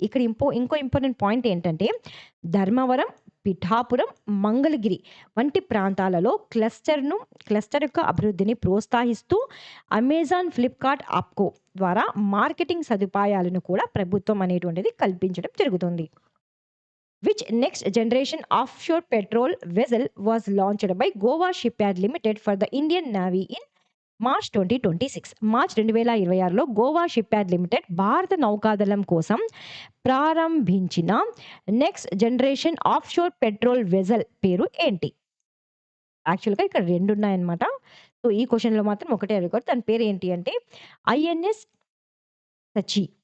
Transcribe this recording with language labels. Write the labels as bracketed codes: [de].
[te] ఇక్కడ ఇంకో important point ఏంటంటే, ధర్మవరం, పిఠాపురం, మంగళగిరి వంటి ప్రాంతాలలో క్లస్టర్ యొక్క అభివృద్ధిని ప్రోత్సహిస్తూ అమెజాన్, ఫ్లిప్‌కార్ట్, ఆప్కో ద్వారా మార్కెటింగ్ సదుపాయాలను కూడా ప్రభుత్వం అనేటువంటిది కల్పించడం జరుగుతుంది. [en] Which next generation offshore petrol vessel was launched by Goa Shipyard Limited for the Indian Navy in March 2026? [te] March 2026లో Goa shipyard limited భారత నౌకాదళం కోసం ప్రారంభించిన next generation offshore petrol vessel పేరు ఏంటి? యాక్చువల్‌గా ఇక్కడ 2 ఉన్నాయన్నమాట. సో, ఈ క్వెషన్‌లో మాత్రం ఒకటే అడిగారు. దాని పేరేంటి అంటే ఐఎన్ఎస్ సచి.